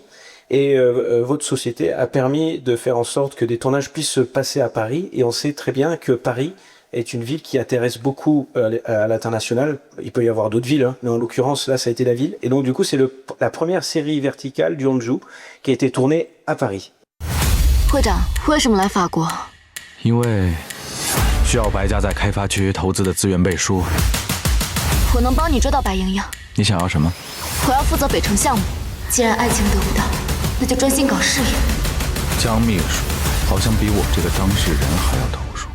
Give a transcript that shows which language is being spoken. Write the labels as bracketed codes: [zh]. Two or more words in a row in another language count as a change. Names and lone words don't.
[fr] Et votre société a permis de faire en sorte que des tournages puissent se passer à Paris. Et on sait très bien que Paris est une ville qui intéresse beaucoup à l'international. Il peut y avoir d'autres villes, hein, mais en l'occurrence, là, ça a été la ville. Et donc, du coup, c'est la première série verticale du Duanzhou qui a été tournée à Paris. [zh] 会长，为什么来法国？因为需要白家在开发区投资的资源背书。我能帮你追到白莹莹。你想要什么？我要负责北城项目。既然爱情得不到，那就专心搞事业。江秘书好像比我这个当事人还要投入。